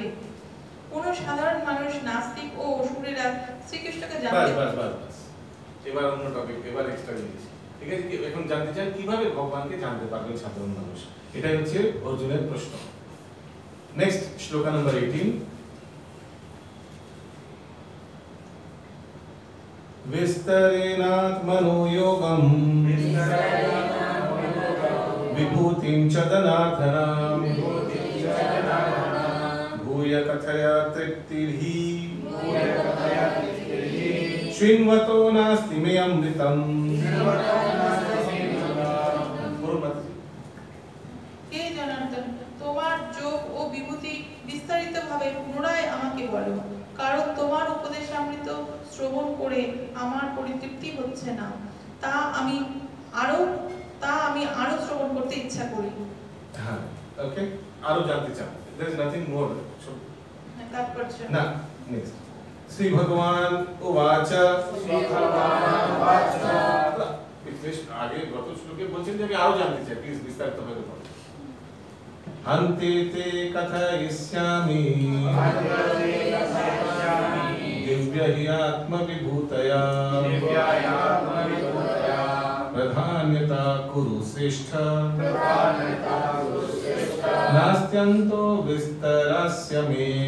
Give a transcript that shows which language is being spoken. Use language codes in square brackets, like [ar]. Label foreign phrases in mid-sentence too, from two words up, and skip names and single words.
[bn] কোন সাধারণ মানুষ, নাস্তিক ও অসুরেরা শ্রীকৃষ্ণকে জানতে এবার অন্য টপিক, এবার এক্সট্রা জিনিস, ঠিক আছে? এখন জানতে চান কিভাবে ভগবানকে জানতে পারবেন সাধারণ মানুষ, এটাই হচ্ছে অর্জুনের প্রশ্ন। নেক্সট শ্লোকা নাম্বার 18। [sa] विस्तरेणात्मनो योगं विभूतिं च जनार्दनम् भूय कथया तृप्तिर्हि शृण्वतो नास्ति मे अमृतम्। [bn] হে জনার্দন, তোমার যোগ ও বিভূতি বিস্তারিতভাবে পুনরায় আমাকে বলো, কারণ তোমার উপদেশামৃত শ্রবণ করে আমার পরিতৃপ্তি হচ্ছে না, তা আমি আরো শ্রবণ করতে ইচ্ছা করি। হ্যাঁ, ওকে, আরো জানতে চান। [en] there is nothing more। [bn] তাৎপর্য না, নেক্সট। [sa] श्री भगवान उवाच, [bn] আগে গত শ্লোকে বলছেন যে আমি আরো জানতে চাই, প্লিজ বিস্তারিত ভাবে বলুন। [sa] हन्ते ते कथयिष्यामि दिव्य हि आत्मविभूतया प्रधान्यता कुरु श्रेष्ठ नास्त्यन्तो विस्तरास्य मे।